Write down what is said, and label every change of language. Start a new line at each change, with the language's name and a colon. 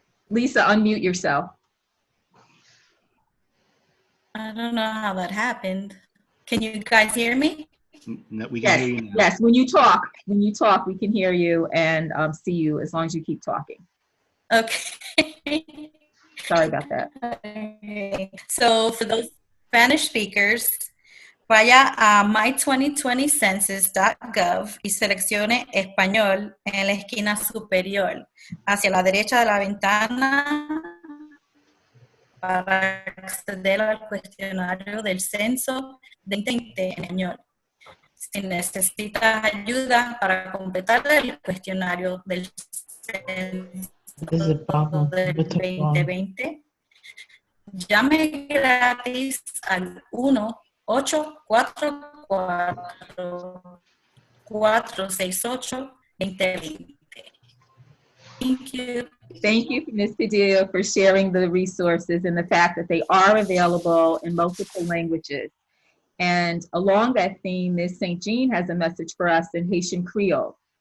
English: Lisa, unmute yourself. I don't know how that happened. Can you guys hear me? We can hear you now. Yes, when you talk, we can hear you and see you as long as you keep talking. Okay. Sorry about that. Okay. So for those Spanish speakers,
Spanish: vaya a my2020census.gov y seleccione español en la esquina superior, hacia la derecha de la ventana, para acceder al cuestionario del censo 2020 en español. Si necesitas ayuda para completar el cuestionario del censo del 2020, llame gratis al 1-844-468-2020.
English: Thank you. Thank you, Ms. Padilla, for sharing the resources and the fact that they are available in multiple languages. And along that theme, Ms. St. Jean has a message for us in Haitian Creole.